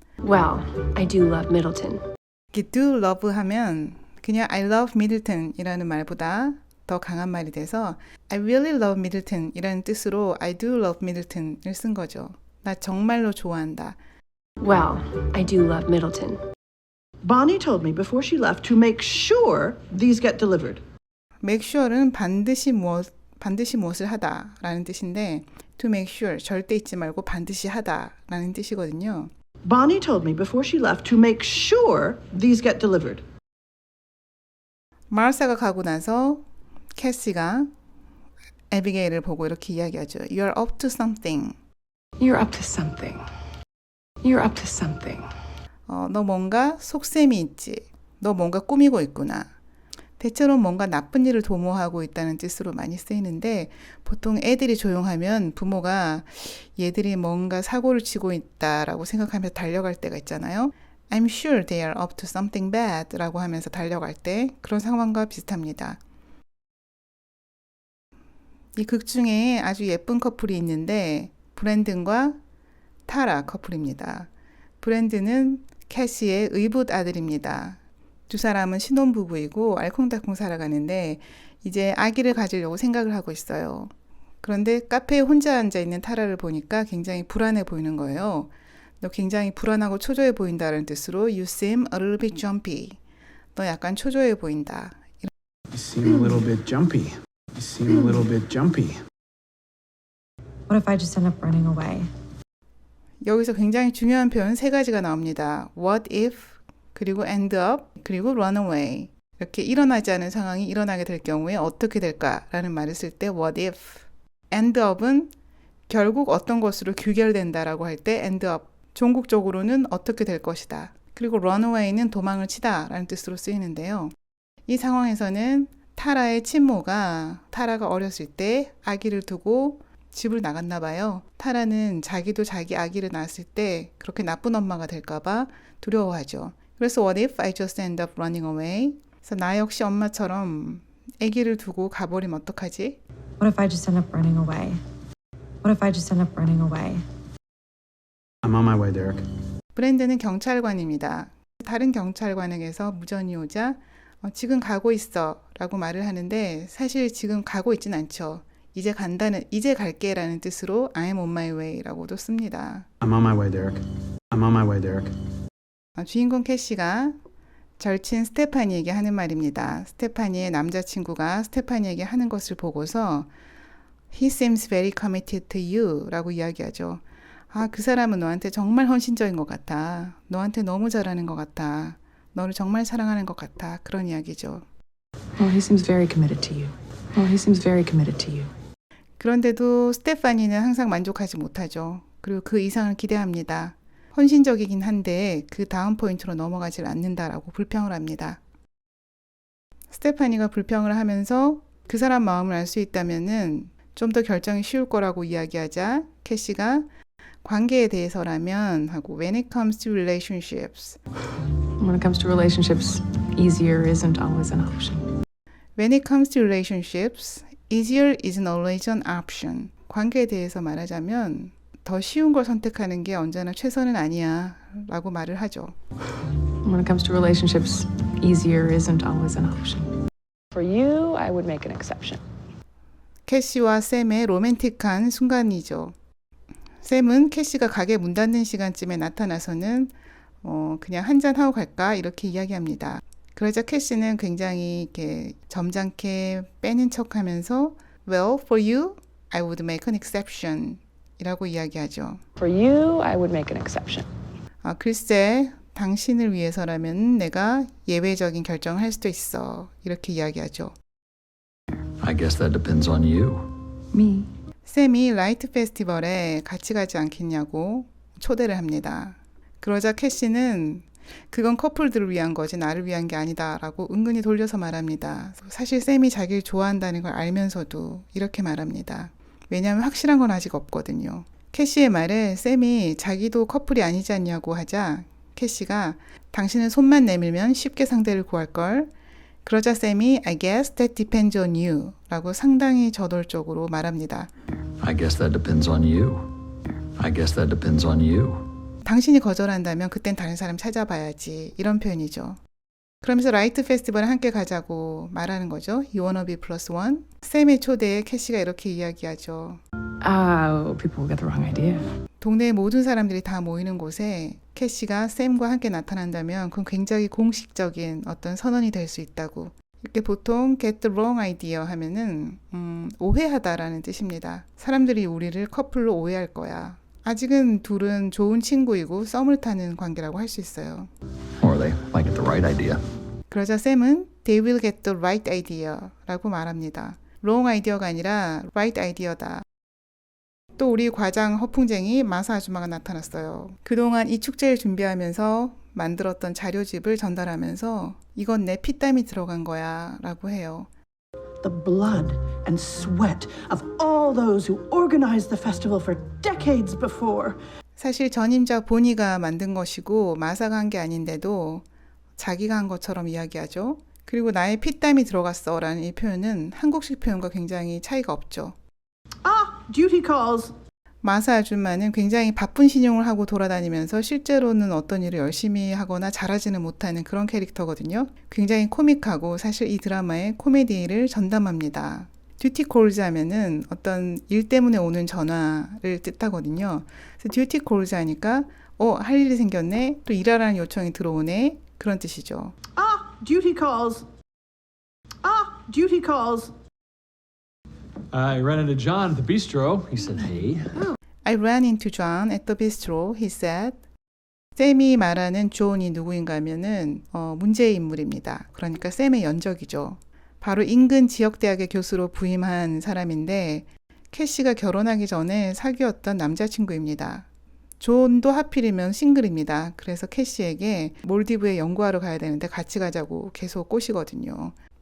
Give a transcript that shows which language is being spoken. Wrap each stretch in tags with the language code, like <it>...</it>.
<en>Well, I do love Middleton.</en> <ko>이렇게</ko> <en>do love</en> <ko>하면 그냥</ko> <en>I love Middleton</en> <ko>이라는 말보다 더 강한 말이 돼서</ko> <en>I really love Middleton</en> <ko>이라는 뜻으로</ko> <en>I do love Middleton</en> <ko>을 쓴 거죠. 나 정말로 좋아한다.</ko> <en>Well, I do love Middleton. Bonnie told me before she left to make sure these get delivered. make sure</en> <ko>는 반드시 무엇을 하다라는 뜻인데</ko> <en>to make sure</en> <ko>절대 잊지 말고 반드시 하다라는 뜻이거든요.</ko> <en>Bonnie told me before she left to make sure these get delivered.</en> <ko>마르사가 가고 나서 캐시가 에비게일을 보고 이렇게 이야기하죠.</ko> <en>You're up to something. You're up to something. You're up to something.</en> <ko>너 뭔가 속셈이 있지. 너 뭔가 꾸미고 있구나. 대체로 뭔가 나쁜 일을 도모하고 있다는 뜻으로 많이 쓰이는데 보통 애들이 조용하면 부모가 얘들이 뭔가 사고를 치고 있다라고 생각하면서 달려갈 때가 있잖아요.</ko> <en>I'm sure they are up to something bad</en> <ko>라고 하면서 달려갈 때 그런 상황과 비슷합니다. 이 극 중에 아주 예쁜 커플이 있는데 브랜든과 타라 커플입니다. 브랜든은 캐시의 의붓 아들입니다. 두 사람은 신혼부부이고 알콩달콩 살아가는데 이제 아기를 가지려고 생각을 하고 있어요. 그런데 카페에 혼자 앉아있는 타라를 보니까 굉장히 불안해 보이는 거예요. 너 굉장히 불안하고 초조해 보인다는 뜻으로</ko> <en>You seem a little bit jumpy.</en> <ko>너 약간 초조해 보인다.</ko> <en>You seem a little bit jumpy. You seem a little bit jumpy. What if I just end up running away?</en> <ko>여기서 굉장히 중요한 표현 세 가지가 나옵니다.</ko> <en>What if,</en> <ko>그리고</ko> <en>end up, 그리고 run away.</en> <ko>이렇게 일어나지 않은 상황이 일어나게 될 경우에 어떻게 될까라는 말을 쓸 때</ko> <en>what if. end up</en> <ko>은 결국 어떤 것으로 규결된다라고 할 때 end up. 종국적으로는 어떻게 될 것이다. 그리고</ko> <en>run away</en> <ko>는 도망을 치다 라는 뜻으로 쓰이는데요. 이 상황에서는 타라의 친모가 타라가 어렸을 때 아기를 두고 집을 나갔나 봐요. 타라는 자기도 자기 아기를 낳았을 때 그렇게 나쁜 엄마가 될까봐 두려워하죠. 그래서</ko> <en>what if I just end up running away?</en> <ko>그래서 나 역시 엄마처럼 아기를 두고 가버리면 어떡하지?</ko> <en>What if I just end up running away? What if I just end up running away? I'm on my way, Derek.</en> <ko>브랜드는 경찰관입니다. 다른 경찰관에게서 무전이 오자 지금 가고 있어 라고 말을 하는데 사실 지금 가고 있진 않죠. 이제 갈게 라는 뜻으로</ko> <en>I'm on my way</en> <ko>라고도 씁니다.</ko> <en>I'm on my way, Derek. I'm on my way, Derek.</en> <ko>주인공 캐시가 절친 스테파니에게 하는 말입니다. 스테파니의 남자친구가 스테파니에게 하는 것을 보고서</ko> <en>He seems very committed to you</en> <ko>라고 이야기하죠. 그 사람은 너한테 정말 헌신적인 것 같아. 너한테 너무 잘하는 것 같아. 너를 정말 사랑하는 것 같아. 그런 이야기죠.</ko> <en>Well, he seems very committed to you. Well, he seems very committed to you.</en> <ko>그런데도 스테파니는 항상 만족하지 못하죠. 그리고 그 이상을 기대합니다. 헌신적이긴 한데 그 다음 포인트로 넘어가질 않는다라고 불평을 합니다. 스테파니가 불평을 하면서 그 사람 마음을 알 수 있다면은 좀 더 결정이 쉬울 거라고 이야기하자 캐시가 관계에 대해서라면 하고</ko> <en>When it comes to relationships. When it comes to relationships, easier isn't always an option. When it comes to relationships, easier isn't always an option.</en> <ko>관계에 대해서 말하자면 더 쉬운 걸 선택하는 게 언제나 최선은 아니야 라고 말을 하죠.</ko> <en>When it comes to relationships, easier isn't always an option. For you, I would make an exception.</en> <ko>캐시와 샘의 로맨틱한 순간이죠. 샘은 캐시가 가게 문 닫는 시간쯤에 나타나서는 그냥 한잔하고 갈까 이렇게 이야기합니다. 그러자 캐시는 굉장히 이렇게 점잖게 빼는 척하면서</ko> <en>Well, for you, I would make an exception</en> <ko>이라고 이야기하죠.</ko> <en>For you, I would make an exception.</en> <ko>글쎄, 당신을 위해서라면 내가 예외적인 결정을 할 수도 있어. 이렇게 이야기하죠.</ko> <en>I guess that depends on you. Me.</en> <ko>샘이 라이트 페스티벌에 같이 가지 않겠냐고 초대를 합니다. 그러자 캐시는 그건 커플들을 위한 거지 나를 위한 게 아니다 라고 은근히 돌려서 말합니다. 사실 샘이 자기를 좋아한다는 걸 알면서도 이렇게 말합니다. 왜냐하면 확실한 건 아직 없거든요. 캐시의 말에 샘이 자기도 커플이 아니지 않냐고 하자 캐시가 당신은 손만 내밀면 쉽게 상대를 구할걸. 그러자 샘이</ko> <en>I guess that depends on you</en> <ko>라고 상당히 저돌적으로 말합니다.</ko> <en>I guess that depends on you. I guess that depends on you.</en> <ko>당신이 거절한다면 그땐 다른 사람 찾아봐야지 이런 표현이죠. 그러면서 라이트 페스티벌에 함께 가자고 말하는 거죠.</ko> <en>You wanna be plus one?</en> <ko>샘의 초대에 캐시가 이렇게 이야기하죠.</ko> <en>People get the wrong idea.</en> <ko>동네의 모든 사람들이 다 모이는 곳에 캐시가 샘과 함께 나타난다면 그건 굉장히 공식적인 어떤 선언이 될 수 있다고. 이렇게 보통</ko> <en>get the wrong idea</en> <ko>하면은 오해하다라는 뜻입니다. 사람들이 우리를 커플로 오해할 거야. 아직은 둘은 좋은 친구이고 썸을 타는 관계라고 할 수 있어요.</ko> <en>Or they might get the right idea.</en> <ko>그러자 샘은</ko> <en>they will get the right idea</en> <ko>라고 말합니다.</ko> <en>wrong idea</en> <ko>가 아니라</ko> <en>right idea</en> <ko>다. 또 우리 과장 허풍쟁이 마사 아줌마가 나타났어요. 그동안 이 축제를 준비하면서 만들었던 자료집을 전달하면서 이건 내 피땀이 들어간 거야 라고 해요.</ko> <en>The blood and sweat of all those who organized the festival for decades before.</en> <ko>사실 전임자 보니가 만든 것이고 마사가 한 게 아닌데도 자기가 한 것처럼 이야기하죠. 그리고 나의 피땀이 들어갔어 라는 이 표현은 한국식 표현과 굉장히 차이가 없죠.</ko> <en>Ah, duty calls.</en> <ko>마사 아줌마는 굉장히 바쁜 신용을 하고 돌아다니면서 실제로는 어떤 일을 열심히 하거나 잘하지는 못하는 그런 캐릭터거든요. 굉장히 코믹하고 사실 이 드라마의 코미디를 전담합니다. 듀티 콜즈 하면은 어떤 일 때문에 오는 전화를 뜻하거든요. 그래서 듀티 콜즈 하니까 할 일이 생겼네, 또 일하라는 요청이 들어오네, 그런 뜻이죠.</ko> <en>Ah, duty calls. Ah, duty calls. I ran into John at the bistro. He said, hey. I ran into John at the bistro, he said.</en> <ko>샘이 말하는 존이 누구인가 하면은 문제의 인물입니다. 그러니까 샘의 연적이죠. 바로 인근 지역대학의 교수로 부임한 사람인데 캐시가 결혼하기 전에 사귀었던 남자친구입니다. 존도 하필이면 싱글입니다. 그래서 캐시에게 몰디브에 연구하러 가야 되는데 같이 가자고 계속 꼬시거든요.</ko>